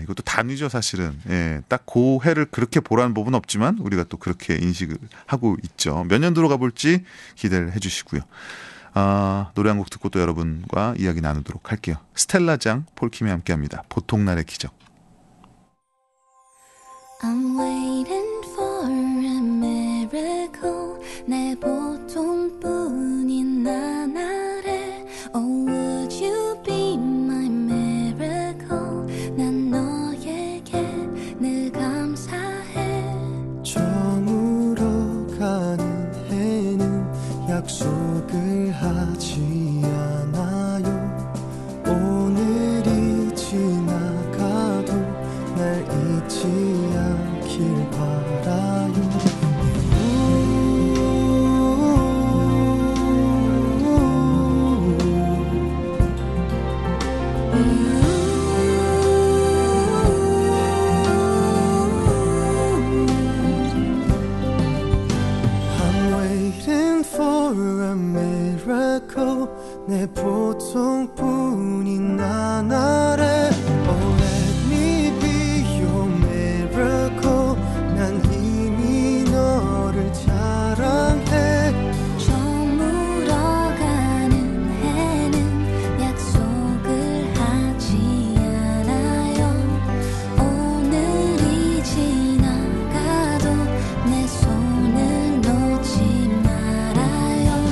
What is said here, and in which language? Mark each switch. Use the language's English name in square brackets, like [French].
[Korean] 이것도 단위죠, 사실은. 예, 딱 그 해를 그렇게 보라는 법은 없지만 우리가 또 그렇게 인식을 하고 있죠. 몇 년도로 가볼지 기대를 해주시고요. 노래 한 곡 듣고 또 여러분과 이야기 나누도록 할게요. 스텔라장 폴킴이 함께합니다. 보통날의 기적. [English] I'm waiting for a miracle. [Korean] 내 보통뿐인 나날에 [English] Oh would you be my miracle. [Korean] 난 너에게 늘 감사해. 저물어 가는 해는 약속을 하지 않아요. 오늘이 지나가도 날 잊지 않길 바라요. [English] I'm waiting for a miracle. [Korean] 내 보통뿐인 나날에 [English] Oh let me be your miracle. [Korean] 난 이미 너를 사랑해. 저물어가는 해는 약속을 하지 않아요. 오늘이 지나가도 내 손을 놓지 말아요.